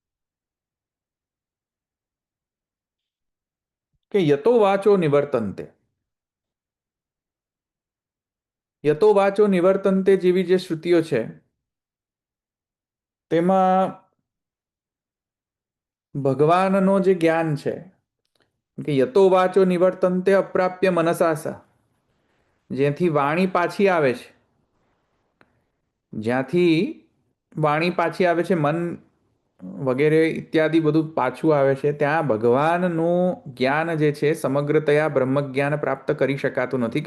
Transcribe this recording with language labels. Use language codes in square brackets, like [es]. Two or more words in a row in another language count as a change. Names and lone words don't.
[gu] કે [sa] યતો વાચો નિવર્તન્તે, યતો વાચો નિવર્તન્તે [gu] જેવી જે શ્રુતિઓ છે તેમાં ભગવાનનો જે જ્ઞાન છે કે [sa] યતો વાચો નિવર્તન્તે અપ્રાપ્ય મનસાસા, [gu] જ્યાંથી વાણી પાછી આવે છે, જ્યાંથી વાણી પાછી આવે છે, મન વગેરે ઇત્યાદિ બધું પાછું આવે છે, ત્યાં ભગવાનનું જ્ઞાન જે છે સમગ્રતયા બ્રહ્મ જ્ઞાન પ્રાપ્ત કરી શકાતું નથી.